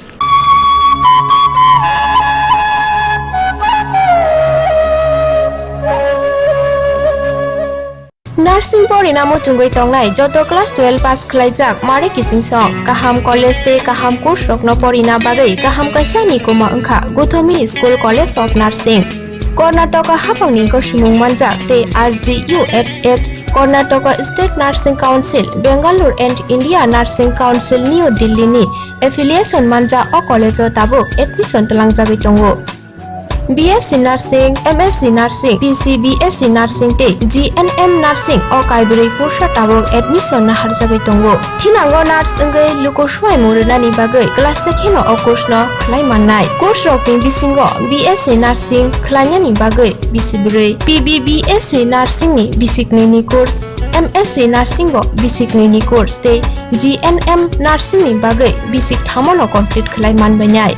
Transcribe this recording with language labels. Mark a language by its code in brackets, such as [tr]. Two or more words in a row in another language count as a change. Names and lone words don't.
[trp] नार्सिं परिणामो चुंगै तंनाय जत क्लास 12 पास खलायजाक मारे किसिं सं काहाम कॉलेज ते काहाम कोर्स रखनो परिणा बागै काहाम कैसा निकुमा अंखा गौतमी स्कूल कॉलेज ऑफ नर्सिंग कर्नाटक हाफांनि गसुमुं मानजाक ते RGUHH कर्नाटक स्टेट नर्सिंग काउंसिल बेंगालुरु एंड इंडिया नर्सिंग काउंसिल न्यू दिल्ली नि एफिलिएशन मानजा अ कॉलेज ताबुक एडमिशन तलांजागै दंगो BSc Nursing, MSc Nursing, PCBSc Nursing te GNM Nursing o kaibri kursa tabok admission na harjagai tongo. Thinango nurse engei lukoswai murunani bagai class sekheno o course no khlai mannai. Course rokni bisingo BSc Nursing khlainani bagai bisibrei, PBBSc Nursing ni bisikni ni course, MSc Nursing bo bisikni ni course te GNM Nursing ni bagai bisik thamono complete khlai manbainai.